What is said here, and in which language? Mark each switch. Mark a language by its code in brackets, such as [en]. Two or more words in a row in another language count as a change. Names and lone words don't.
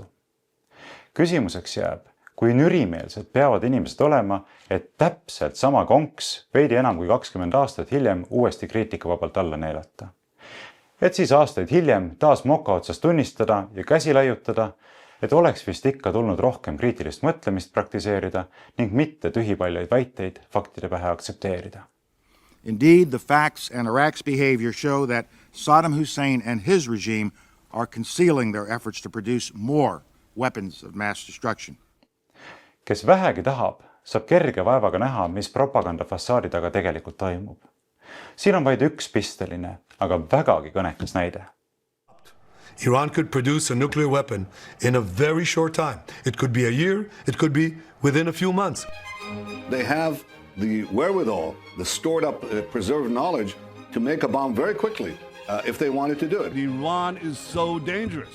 [et] Küsimuseks jääb, kui nürimeelsed peavad inimesed olema, et täpselt sama konks veidi enam kui 20 aastat hiljem uuesti kriitikavabalt alla neelata. Et siis aastaid hiljem taas moka otsast tunnistada ja käsi laiutada, et oleks vist ikka tulnud rohkem kriitilist mõtlemist praktiseerida ning mitte tühipaljaid väiteid faktide pähe aktsepteerida. [en] Indeed, the facts and Iraq's behavior show that Saddam Hussein and his regime are concealing their efforts to produce more weapons of mass destruction. [et] Kes vähegi tahab, saab kerge vaevaga näha, mis propaganda fassaadi taga tegelikult toimub. Siin on vaid üks pisteline, aga vägagi kõnekas näide. [en] Iran could produce a nuclear weapon in a very short time. It could be a year, it could be within a few months. They have the wherewithal, the stored up, preserved knowledge to make a bomb very quickly if they wanted to do it. Iran is so dangerous.